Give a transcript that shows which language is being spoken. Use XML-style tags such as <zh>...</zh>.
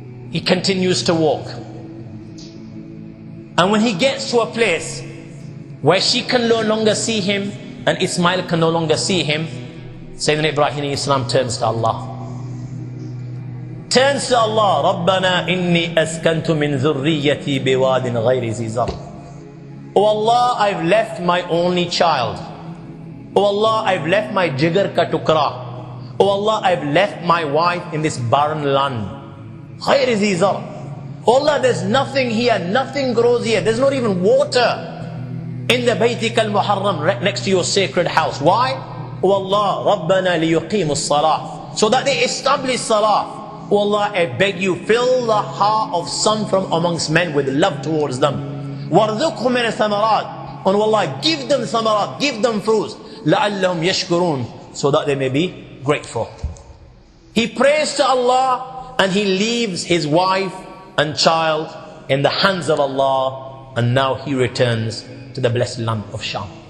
<en>He continues to walk. And when he gets to a place where she can no longer see him and Ismail can no longer see him, Sayyidina Ibrahim Islam turns to Allah. Turns to Allah,</en> <ar>رَبَّنَا إِنِّي أَسْكَنْتُ مِنْ ذُرِّيَّتِي بِوَادٍ غَيْرِ ذِي زَرْعٍ.</ar> <en>Oh Allah, I've left my only child. Oh Allah, I've left my</en> <ur>jigar ka tukra.</ur> <en>Oh Allah, I've left my wife in this barren land.</en> <ar>غَيْرِ ذِي زَرْعٍ.</ar> <en>Oh Allah, there's nothing here, nothing grows here. There's not even water in the Baytik al-Muharram, right next to your sacred house. Why? Oh Allah,</en> <ar>رَبَّنَا لِيُقِيمُ الصَّلَاةِ.</ar> <en>So that they establish salah. Oh Allah, I beg you, fill the heart of some from amongst men with love towards them.</en> <ar>وَارْزُقْهُمْ مِنَ الثَّمَرَاتِ.</ar> <en>And oh Allah, give them thamarat, give them fruits.</en> <ar>لَعَلَّهُمْ يَشْكُرُونَ.</ar> <en>So that they may be grateful. He prays to Allah and he leaves his wife and child in the hands of Allah, and now he returns to the blessed land of Sham.</en>